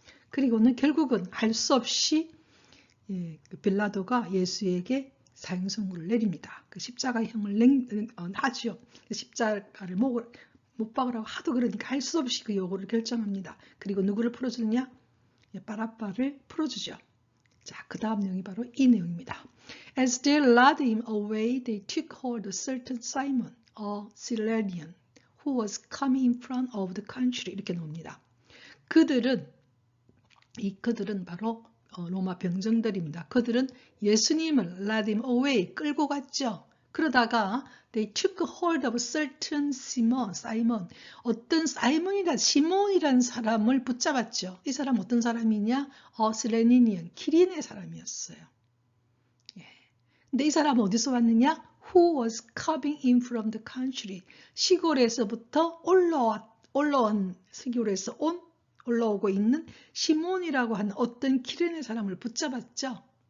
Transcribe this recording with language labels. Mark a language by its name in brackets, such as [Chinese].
[Korean] 그리고는 결국은 할 수 없이 빌라도가 예수에게 사형 선고를 내립니다. 그 십자가형을 하죠. 십자가를 못 박으라고 하도 그러니까 할 수 없이 그 요구를 결정합니다. 그리고 누구를 풀어주느냐? 바라바를 풀어주죠. 자, 그 다음 내용이 바로 이 내용입니다. [English] As they led him away, they took hold of certain Simon, a Cyrenian, who was coming in front of the country. [Korean] 이렇게 나옵니다. 그들은 바로 로마 병정들입니다. 그들은 예수님을 led him away, 끌고 갔죠. 그러다가 they took hold of certain Simon, 어떤 시몬이라는 사람을 붙잡았죠. 이 사람 어떤 사람이냐? 시레니니언, 키린의 사람이었어요. 근데 이 사람은 어디서 왔느냐? [English] Who was coming in from the country, [Korean] 시골에서부터 올라온 시골에서 올라오고 있는 시몬이라고 하는 어떤 키레네 사람을 붙잡았죠.